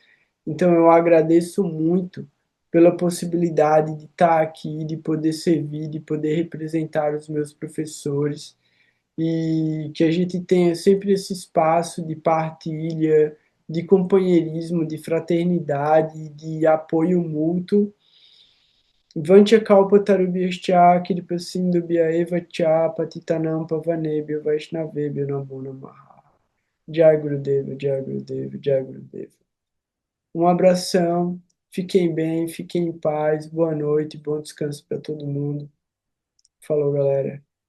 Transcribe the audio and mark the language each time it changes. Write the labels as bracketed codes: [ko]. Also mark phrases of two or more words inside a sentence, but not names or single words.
[pt] Então eu agradeço muito pela possibilidade de estar aqui, de poder servir, de poder representar os meus professores e que a gente tenha sempre esse espaço de partilha, de companheirismo, de fraternidade, de apoio mútuo. [sa] Vanchakalpa tarubhyascha kripasindhubhya eva cha patitanam pavanebhyo vaishnavebhyo namo namaha. Jai Gurudeva, Jai Gurudeva, Jai Gurudeva. [pt] Um abração, fiquem bem, fiquem em paz, boa noite, bom descanso para todo mundo. Falou, galera.